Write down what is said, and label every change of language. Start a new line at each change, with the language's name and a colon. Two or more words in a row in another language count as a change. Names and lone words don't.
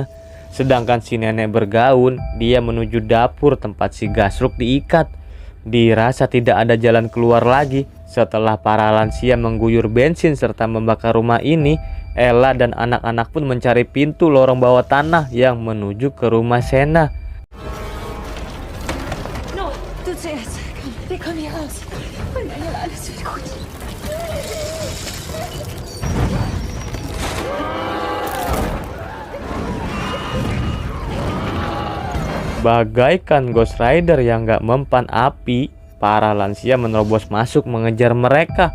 Indonesian: Sedangkan si nenek bergaun, dia menuju dapur tempat si Gasruk diikat. Dirasa tidak ada jalan keluar lagi setelah para lansia mengguyur bensin serta membakar rumah ini. Ella dan anak-anak pun mencari pintu lorong bawah tanah yang menuju ke rumah Sena.
German: No, du zuerst. Komm, wir kommen hier raus. Und dann alles wird gut.
Indonesian: Bagaikan Ghost Rider yang gak mempan api, para lansia menerobos masuk mengejar mereka.